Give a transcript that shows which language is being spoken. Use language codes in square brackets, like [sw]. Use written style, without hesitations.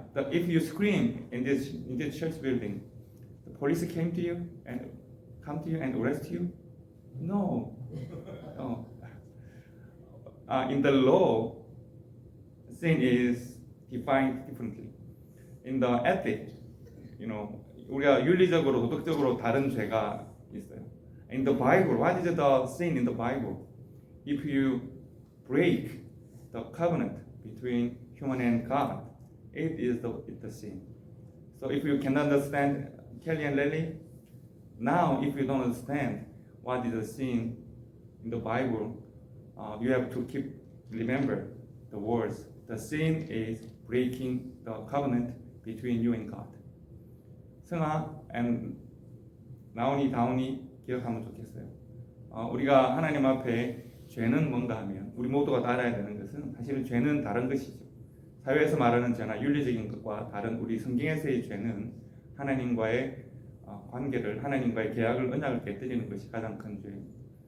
[en] If you scream in this church building, the police come to you and arrest you? No. In the law, sin is defined differently. In the ethic, [ko] 우리가 윤리적으로, 도덕적으로 다른 죄가 있어요. [en] In the Bible, what is the sin in the Bible? If you break the covenant between human and God, it is the sin. So if you can understand Kelly and Lily, now if you don't understand what is the sin in the Bible, you have to remember the words. The sin is breaking the covenant between you and God. [ko] 승아 and 나온이, 다온이 기억하면 좋겠어요. 우리가 하나님 앞에 죄는 뭔가 하면 우리 모두가 다 알아야 되는 것은 사실은 죄는 다른 것이죠. 사회에서 말하는 죄나 윤리적인 것과 다른 우리 성경에서의 죄는 하나님과의 관계를, 하나님과의 계약을, 언약을 깨뜨리는 것이 가장 큰 죄입니다.